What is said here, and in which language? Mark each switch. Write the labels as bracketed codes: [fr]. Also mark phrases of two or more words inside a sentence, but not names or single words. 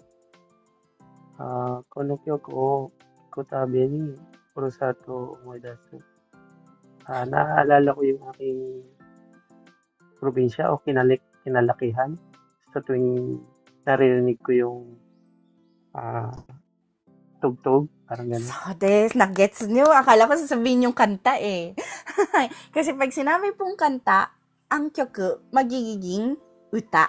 [ja] この曲を聴くたびにふるさとを思い出す. [tl] Naaalala ko yung aking probinsya o kinalakihan sa tuwing naririnig ko yung tugtog, parang gano'n. [ja] そうです, [tl] nag-gets nyo. Akala ko sasabihin yung kanta eh. Kasi pag sinabi pong kanta, ang kyoku magiging uta.